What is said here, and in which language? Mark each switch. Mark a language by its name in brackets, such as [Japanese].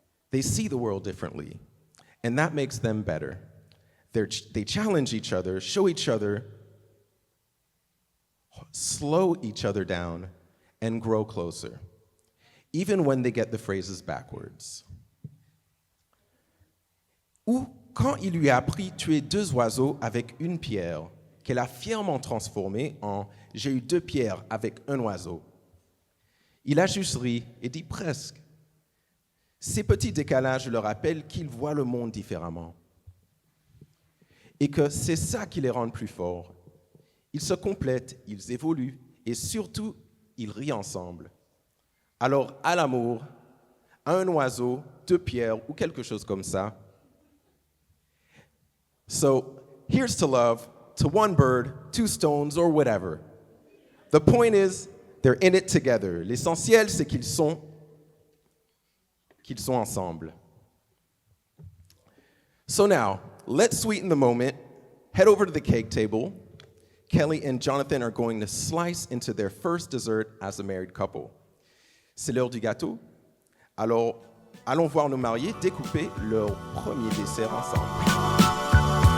[English] They see the world differently, and that makes them better. They challenge each other, show each other, slow each other down, and grow closer, even when they get the phrases backwards. [French] Ou quand il lui a appris tuer 2 oiseaux avec une pierre, qu'elle a fièrement transformée en « j'ai eu 2 pierres avec un oiseau ». Il a juste ri et dit presque. Ces petits décalages leur rappellent qu'ils voient le monde différemment et que c'est ça qui les rend plus forts. Ils se complètent, ils évoluent et surtout, ils rient ensemble. Alors, à l'amour, à un oiseau, 2 pierres ou quelque chose comme ça. [English] So, here's to love, to 1 bird, 2 stones, or whatever. The point is, they're in it together. [French] L'essentiel, c'est qu'ils sont ensemble. [English] So now, let's sweeten the moment. Head over to the cake table. Kelly and Jonathan are going to slice into their first dessert as a married couple. [French] C'est l'heure du gâteau. Alors, allons voir nos mariés découper leur premier dessert ensemble.